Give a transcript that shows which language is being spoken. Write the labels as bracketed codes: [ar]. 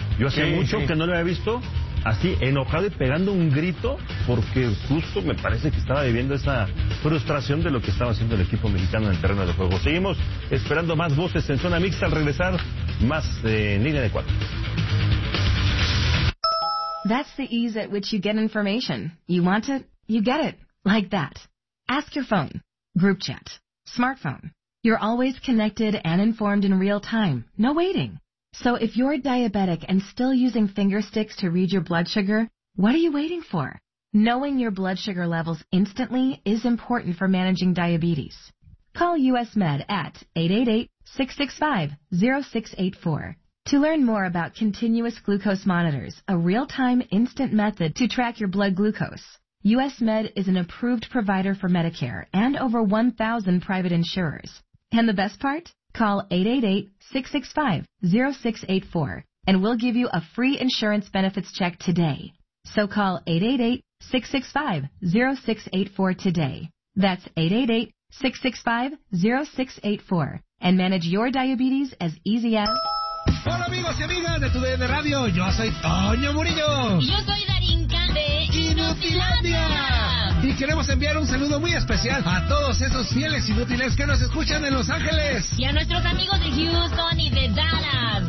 [es] Yo hacía mucho que no lo había visto así, enojado y pegando un grito, porque justo me parece que estaba viviendo esa frustración de lo que estaba haciendo el equipo mexicano en el terreno de juego. Seguimos esperando más voces en zona mixta. Al regresar, más en línea de cuatro. [en] That's the ease at which you get information. You want it, you get it. Like that. Ask your phone. Group chat. Smartphone. You're always connected and informed in real time. No waiting. So if you're diabetic and still using finger sticks to read your blood sugar, what are you waiting for? Knowing your blood sugar levels instantly is important for managing diabetes. Call US Med at 888-665-0684. To learn more about continuous glucose monitors, a real-time instant method to track your blood glucose, US Med is an approved provider for Medicare and over 1,000 private insurers. And the best part? Call 888-665-0684, and we'll give you a free insurance benefits check today. So call 888-665-0684 today. That's 888-665-0684, and manage your diabetes as easy as... [es] Hola amigos y amigas de TUDN Radio, yo soy Toño Murillo. Yo soy Darinka de Inutilandia. Y queremos enviar un saludo muy especial a todos esos fieles inútiles que nos escuchan en Los Ángeles. Y a nuestros amigos de Houston y de Dallas.